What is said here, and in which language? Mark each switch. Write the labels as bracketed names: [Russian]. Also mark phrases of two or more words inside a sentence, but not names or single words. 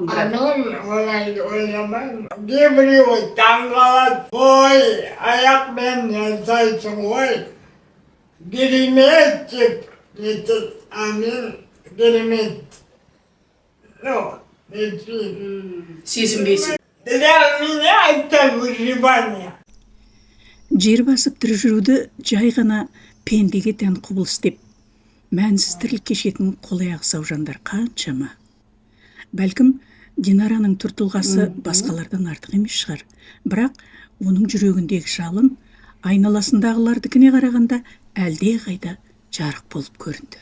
[Kazakh] Мен олай ойламаймын. Кейбіреуі таңғалады. Ой, аяқпен жасайсың ғой. Керемет деп нетеді. А мен керемет. Нетпеймін. Сезінбейсің. [Russian] Для меня это выживание. [Kazakh] Жер басып тірі жүруді жай ғана пендеге тән құбылыс деп, мәнсіз тірлік кешетін қолаяқ сау жандар қаншама. Бәлкім, Динараның түр-тұлғасы басқалардан артық емес шығар, бірақ оның жүрегіндегі жалын айналасындағылардікіне қарағанда әлде қайда жарық болып көрінді.